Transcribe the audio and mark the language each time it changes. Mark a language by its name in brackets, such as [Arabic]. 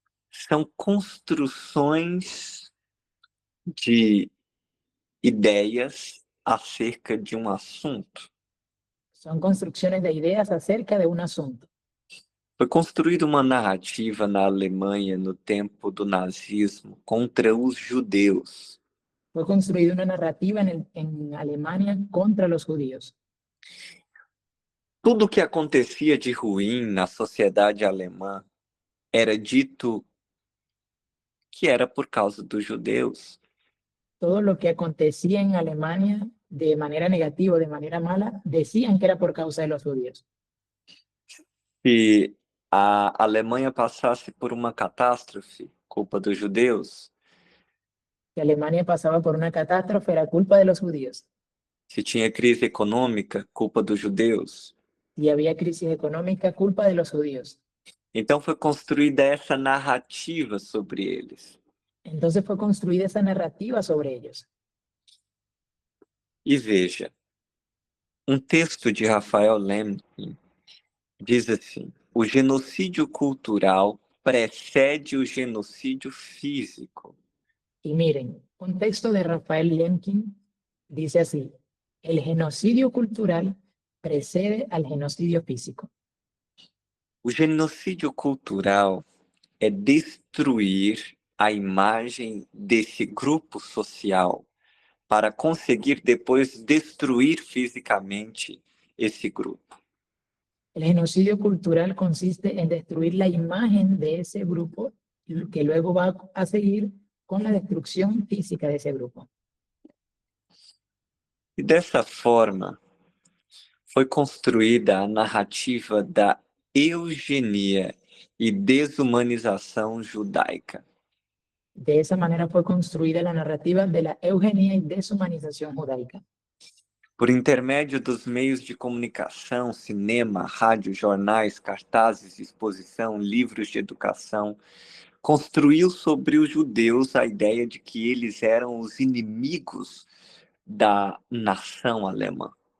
[Portuguese] São construções de ideias acerca de um assunto. [Spanish] Son construcciones de ideas acerca de un asunto. [Portuguese] Foi construída uma narrativa na Alemanha no tempo do nazismo contra os judeus. [Spanish] Fue construida una narrativa en Alemania contra los judíos. [Portuguese] Tudo o que acontecia de ruim na sociedade alemã era dito que era por causa dos judeus. [Spanish] Todo lo que acontecía en Alemania de manera negativa o de manera mala, decían que era por causa de los judíos. [Portuguese] Se a Alemanha passasse por uma catástrofe, culpa dos judeus. [Spanish] Si Alemania pasaba por una catástrofe, era culpa de los judíos. [Portuguese] Se tinha crise econômica, culpa dos judeus. [Spanish] Si había crisis económica, culpa de los judíos. [Portuguese] Então foi construída essa narrativa sobre eles. [Spanish] Entonces fue construida esa narrativa sobre ellos. [Portuguese] E veja, um texto de Rafael Lemkin diz assim: o genocídio cultural precede o genocídio físico. [Spanish] Y miren, un texto de Rafael Lemkin dice así: el genocidio cultural precede al genocidio físico. [Portuguese] O genocídio cultural é destruir a imagem desse grupo social para conseguir depois destruir fisicamente esse grupo. [Spanish] El genocidio cultural consiste en destruir la imagen de ese grupo, que luego va a seguir con la destrucción física de ese grupo. [Portuguese] E dessa forma, foi construída a narrativa da eugenia e desumanização judaica. [Spanish] De esa manera fue construida la narrativa de la eugenia y deshumanización judaica. [Portuguese] Por intermédio dos meios de comunicação, cinema, rádio, jornais, cartazes de exposição, livros de educação, construiu sobre os judeus a ideia de que eles eram os inimigos da nação alemã.